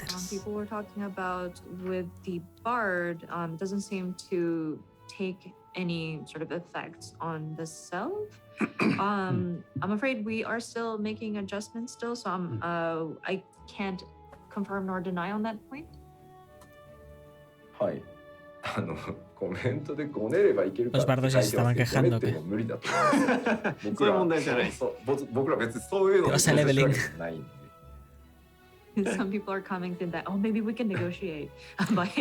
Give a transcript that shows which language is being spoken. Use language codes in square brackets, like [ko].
[en] People were talking about with the bard, doesn't seem to take any sort of effects on the self. I'm afraid we are still making adjustments still, so I can't confirm nor deny on that point. [ja] はい、コメントでごねればいけるかって書いてますけど、ごねっても無理だと思います。そういう問題じゃない。僕ら別にそういうのをないんで。 [en] Some people are commenting that, oh, maybe we can negotiate by